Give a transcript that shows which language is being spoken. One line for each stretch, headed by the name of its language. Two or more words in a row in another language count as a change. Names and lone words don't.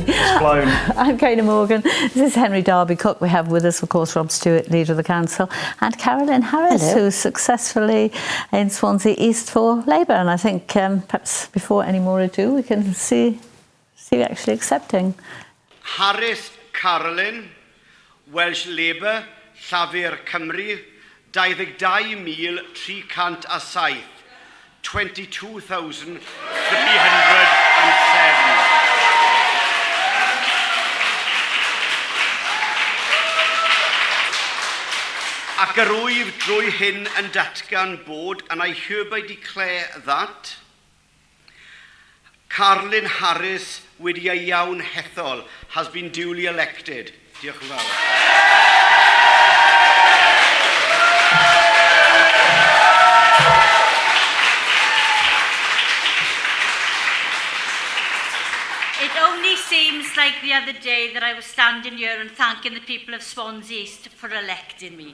English: It's blown. I'm Kana Morgan. This is Henry Darby Cook. We have with us, of course, Rob Stewart, Leader of the Council, and Carolyn Harris, Hello. who's successfully in Swansea East for Labour. And I think perhaps before any more ado, we can see you actually accepting. Harris Carolyn, Welsh Labour, Llafur Cymru, 22,307.
Welsh: 22,307. Ac yr wyf drwy hyn yn datgan bod,
English: and I hereby declare that Carolyn Harris
Welsh: wedi ei iawn hethol
English: has been duly elected.
Welsh: Diolch yn fawr.
English: It only seems like the other day that I was standing here and thanking the people of Swansea East for electing me.